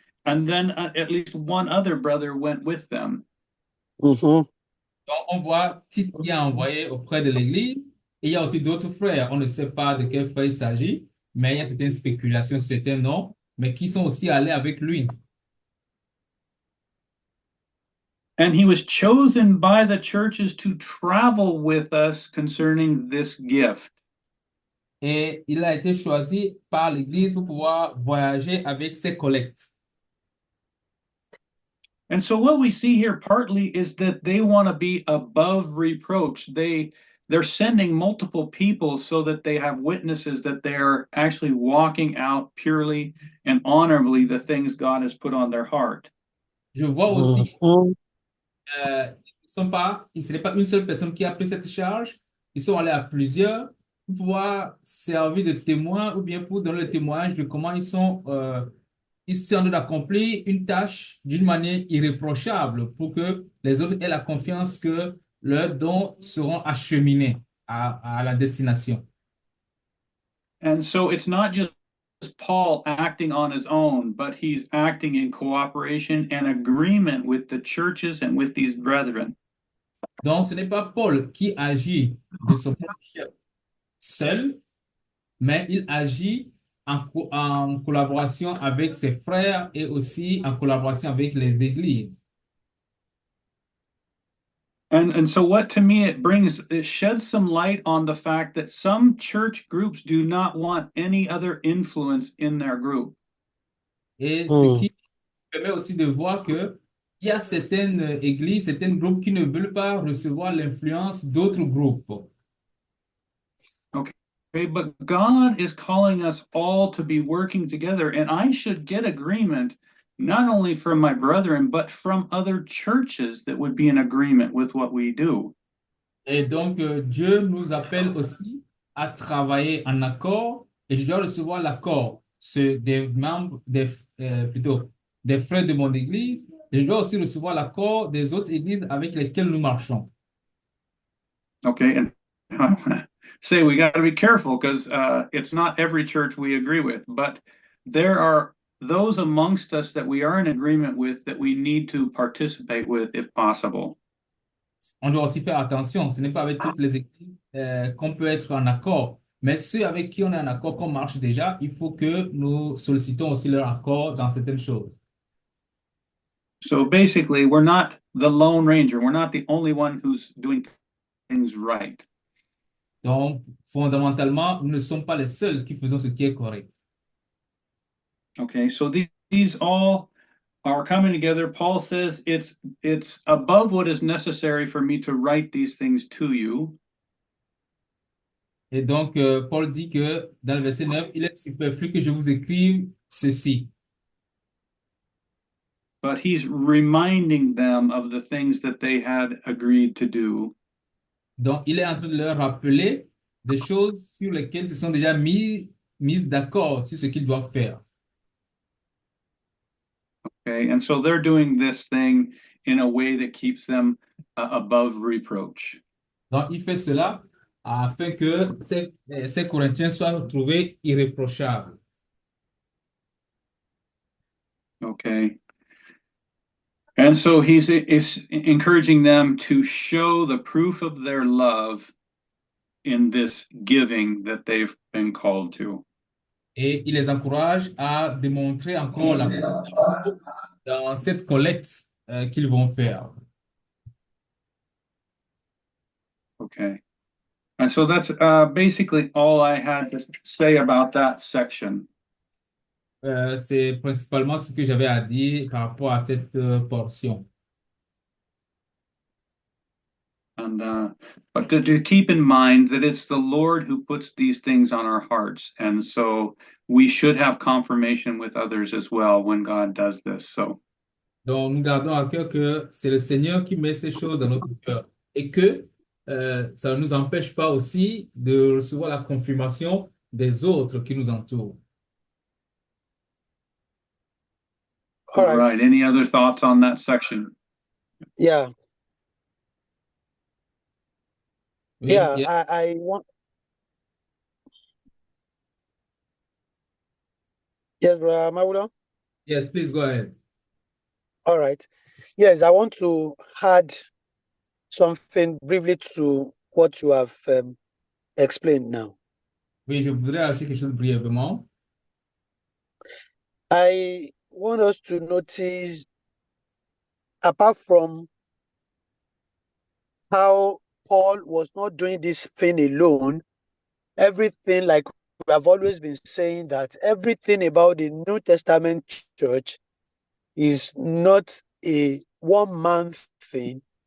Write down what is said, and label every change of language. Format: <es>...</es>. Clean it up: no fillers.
<en>And then at least one other brother went with them. Mm-hmm.</en> <fr>Donc, on voit Tite qui est envoyé auprès de l'église et il y a aussi d'autres frères. On ne sait pas de quel frère il s'agit, mais il y a certaines spéculations, certains noms, mais qui sont aussi allés avec lui.</fr> <en>And he was chosen by the churches to travel with us concerning this gift.</en> <fr>Et il a été choisi par l'Église pour pouvoir voyager avec ses collectes.</fr> <en>And so what we see here partly is that they want to be above reproach. They're sending multiple people so that they have witnesses that they're actually walking out purely and honorably the things God has put on their heart.</en> <fr>Je vois aussi Mm-hmm. ce n'est pas une seule personne qui a pris cette charge. Ils sont allés à plusieurs pour pouvoir servir de témoins ou bien pour donner le témoignage de comment ils sont en train d'accomplir une tâche d'une manière irréprochable pour que les autres aient la confiance que leurs dons seront acheminés à la destination.</fr> <en>And so it's not just Paul acting on his own, but he's acting in cooperation and agreement with the churches and with these brethren.</en> <fr>Donc, ce n'est pas Paul qui agit de son propre chef seul, mais il agit en collaboration avec ses frères et aussi en collaboration avec les églises.</fr> <en>And so what to me it sheds some light on the fact that some church groups do not want any other influence in their group.</en> <fr>Et ce qui permet aussi de voir que il y a certaines églises, certains groupes qui ne veulent pas recevoir l'influence d'autres groupes.</fr> <en>Okay, but God is calling us all to be working together, and I should get agreement not only from my brethren, but from other churches that would be in agreement with what we do.</en> <fr>Et donc, Dieu nous appelle aussi à travailler en accord et je dois recevoir l'accord des membres, plutôt des frères de mon église et je dois aussi recevoir l'accord des autres églises avec lesquelles nous marchons.</fr> <en>Okay, and I want to say we got to be careful because it's not every church we agree with, but there are those amongst us that we are in agreement with that we need to participate with if possible.</en> <fr>On doit aussi faire attention, ce n'est pas avec toutes les églises qu'on peut être en accord, mais ceux avec qui on est en accord, qu'on marche déjà, il faut que nous sollicitons aussi leur accord dans certaines choses.</fr> <en>So basically, we're not the Lone Ranger. We're not the only one who's doing things right.</en> <fr>Donc, fondamentalement, nous ne sommes pas les seuls qui faisons ce qui est correct.</fr> <en>Okay, so these all are coming together. Paul says it's above what is necessary for me to write these things to you.</en> <fr>Et donc, Paul dit que dans le verset 9, il est superflu que je vous écrive ceci.</fr> <en>But he's reminding them of the things that they had agreed to do.</en> <fr>Donc, il est en train de leur rappeler des choses sur lesquelles ils se sont déjà mis d'accord sur ce qu'ils doivent faire.</fr> <en>Okay, and so they're doing this thing in a way that keeps them above reproach.</en> <fr>Donc, il fait cela afin que ces Corinthiens soient retrouvés irréprochables.</fr> <en>Okay. And so he's encouraging them to show the proof of their love in this giving that they've been called to.</en> <fr>Et il les encourage à démontrer encore la preuve d'amour dans cette collecte qu'ils vont faire.</fr> <en>Okay. And so that's basically all I had to say about that section.</en> <fr>C'est principalement ce que j'avais à dire par rapport à cette portion.</fr> <en>And but to keep in mind that it's the Lord who puts these things on our hearts, and so we should have confirmation with others as well when God does this. So.</en> <fr>Donc, nous gardons à cœur que c'est le Seigneur qui met ces choses dans notre cœur et que ça ne nous empêche pas aussi de recevoir la confirmation des autres qui nous entourent.</fr> <en>All right. Any other thoughts on that section? Yeah.</en> <fr>Oui,</fr> <en>Yeah, I want. Yes, Brother Mawula? Yes, please go ahead. All right. Yes, I want to add something briefly to what you have explained now.</en> <fr>Oui, je voudrais ajouter quelque chose brièvement.</fr> <en>I want us to notice, apart from how Paul was not doing this thing alone, everything, like we have always been saying, that everything about the New Testament church is not a one-man thing.</en>